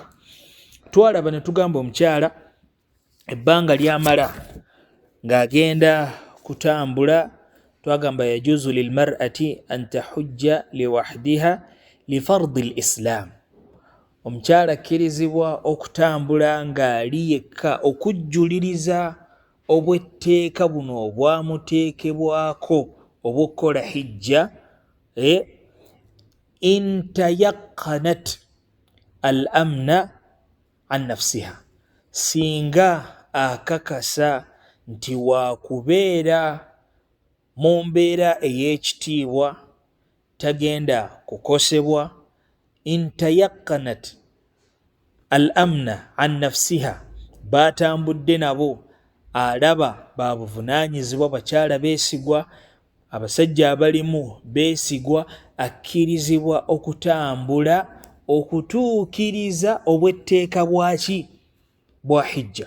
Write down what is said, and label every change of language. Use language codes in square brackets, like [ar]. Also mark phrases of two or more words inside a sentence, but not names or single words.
[lg] Twalaba ne tugamba omukyala ebbanga ly'amala ng'agenda kutambula, twagamba [ar] يجوز للمرأة أن تحج لوحدها لفرض الإسلام. [lg] Omukyala akkirizibwa okutambula ng'ali yekka okujjuliriza obw'etteeka buno obwamuteekebwako obw'okukola hijja, [ar] إن تيقنت الأمن عن نفسها, [lg] singa akakasa nti waakubeera mu mbeera ey'ekitiibwa, tagenda kukosebwa. [ar] إن تيقنت الأمن عن نفسها, [lg] batambudde nabo, alaba babuvunaanyizibwa, bakyala beesigwa, abasajja abalimu beesigwa, akkirizibwa okutambula okutuukiriza obw'etteeka bwaki bwa hijja.